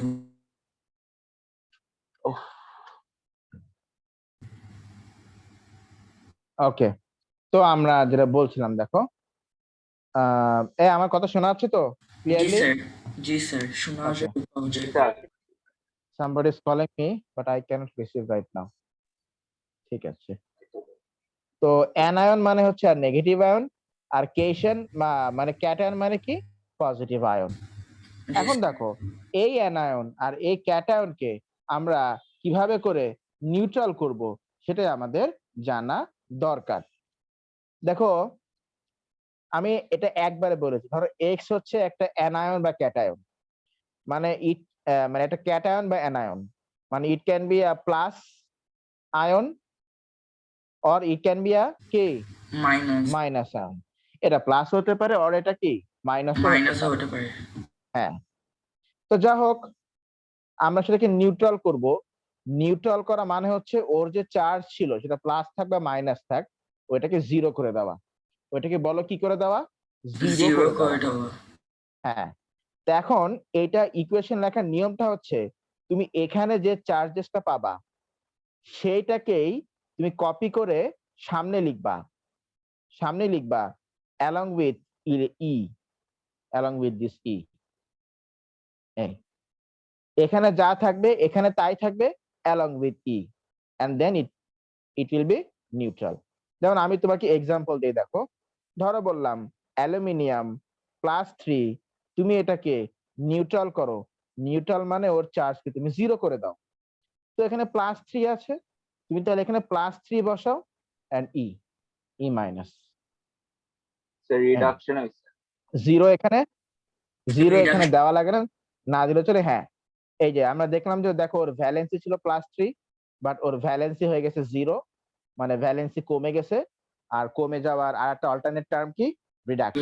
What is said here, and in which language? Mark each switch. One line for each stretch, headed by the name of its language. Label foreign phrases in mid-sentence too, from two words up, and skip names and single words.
Bangla: ওকে, তো আমরা যেটা বলছিলাম দেখো, আমার কথা শোনা যাচ্ছে তো জি ক্লিয়ারলি? স্যার, জি স্যার, শোনা
English: Okay.
Bangla: যায়। স্যার
English: Somebody is calling me, but I cannot receive right now.
Bangla: ঠিক আছে, তো অ্যানায়ন মানে হচ্ছে আর
English: negative ion,
Bangla: আর কেশন মানে ক্যাটায়ন মানে কি
English: positive ion.
Bangla: এখন দেখো এই অ্যানায়ন আর এই ক্যাটায়নকে আমরা কিভাবে করে নিউট্রাল করব সেটাই আমাদের জানা দরকার। দেখো আমি এটা একবারে বলেছি, ধরো এক্স হচ্ছে একটা অ্যানায়ন বা ক্যাটায়ন, মানে মানে একটা ক্যাটায়ন বা অ্যানায়ন, মানে
English: it can be a plus ion or it can be a
Bangla: কি মাইনাস
English: minus ion.
Bangla: এটা প্লাস হতে পারে অর এটা কি মাইনাসও হতে মাইনাসও পারে। হতে পারে। হ্যাঁ, তো যা হোক আমরা সেটাকে নিউট্রাল করব। নিউট্রাল করা মানে হচ্ছে ওর যে চার্জ ছিল সেটা প্লাস থাক বা মাইনাস থাক, ওইটাকে জিরো করে দেওয়া। ওইটাকে বলো কি করে দেওয়া? জিরো জিরো করে করে দেওয়া। দেওয়া। হ্যাঁ, তো এখন এইটা ইকুয়েশন লেখার নিয়মটা হচ্ছে তুমি এখানে যে চার্জেসটা পাবা সেইটাকেই তুমি কপি করে সামনে লিখবা, সামনে লিখবা
English: along with e, along with this e।
Bangla: এখানে যা থাকবে এখানে তাই থাকবে
English: along with e, and then it will be neutral।
Bangla: যেমন আমি তোমাকে এক্সাম্পল দিয়ে দেখো, ধরো বললাম অ্যালুমিনিয়াম +3, তুমি এটাকে নিউট্রাল করো। নিউট্রাল মানে ওর চার্জকে তুমি জিরো করে দাও। তো এখানে +3 আছে, তুমি তাহলে এখানে +3 বসাও
English: and e
Bangla: মাইনাস স্যার রিডাকশন হইছে। জিরো, এখানে জিরো এখানে
English: Reduction.
Bangla: দেওয়া লাগে না, না দিলে চলে। হ্যাঁ, এই যে আমরা দেখলাম যে দেখো ওর ভ্যালেন্সি ছিল +3, বাট ওর ভ্যালেন্সি হয়ে গেছে জিরো, মানে ভ্যালেন্সি কমে গেছে। আর কমে যাওয়ার আর একটা
English: alternate term
Bangla: কি রিডাকশন।